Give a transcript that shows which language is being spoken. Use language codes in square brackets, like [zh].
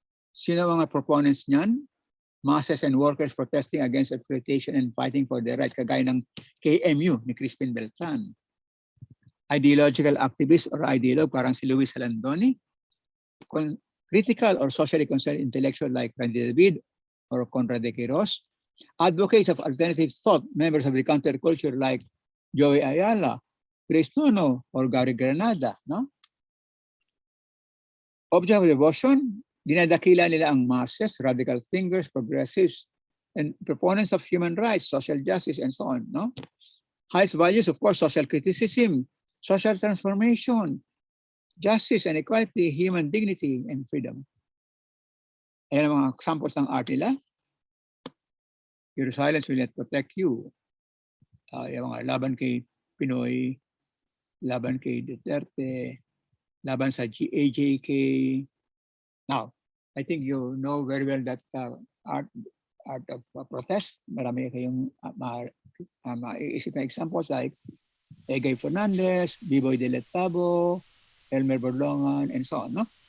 [tl] Sino mga proponents niyan? [en] Masses and workers protesting against exploitation and fighting for their rights, [tl] kagaya ng [en] KMU ni Crispin Beltran. Ideological activists or ideologue, parang si Luis Alandoni. Critical or socially concerned intellectual like Randy David or Conrad de Quiros. Advocates of alternative thought, members of the counterculture like Joey Ayala, Chris Nono, or Gary Granada. No? Object of devotion, [tl] dinadakila nila ang [en] masses, radical thinkers, progressives, and proponents of human rights, social justice, and so on. No? Highest values, of course, social criticism, social transformation, justice and equality, human dignity, and freedom. [tl] Ayan ang mga examples ng art nila. [en] Your silence will not protect you. [tl] Yung mga laban kay Pinoy, laban kay Duterte, laban sa AJK. [en] Now, I think you know very well that art of protest, [tl] marami kayong maiisip na [en] examples like Egay Fernandez, Biboy de Letabo, Elmer Borlongan, and so on. No?